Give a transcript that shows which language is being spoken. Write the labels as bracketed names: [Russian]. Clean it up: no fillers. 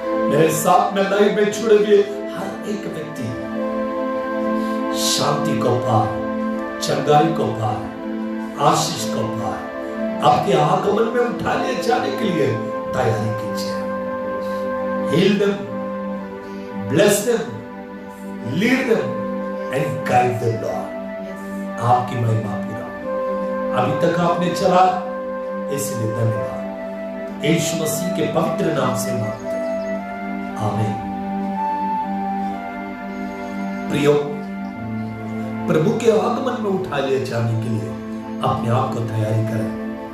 [Hindi] मेरे साथ में लाइव में जुड़े हुए हर एक व्यक्ति शांति को पाए, चंगाई को पाए, आशीष को पाए। आपके आगमन में उठा ले जाने के लिए तैयारी कीजिए। [English] Heal them, bless them, lead them and guide them, Lord। [Hindi] आपकी महिमा पूरा। अभी तक आपने चला, इसलिए धन्यवाद। यीशु मसीह के पवित्र नाम से मांगते हैं, आमीन। प्रियो, प्रभु के आगमन में उठा ले जाने के लिए अपने आप को तैयारी करें।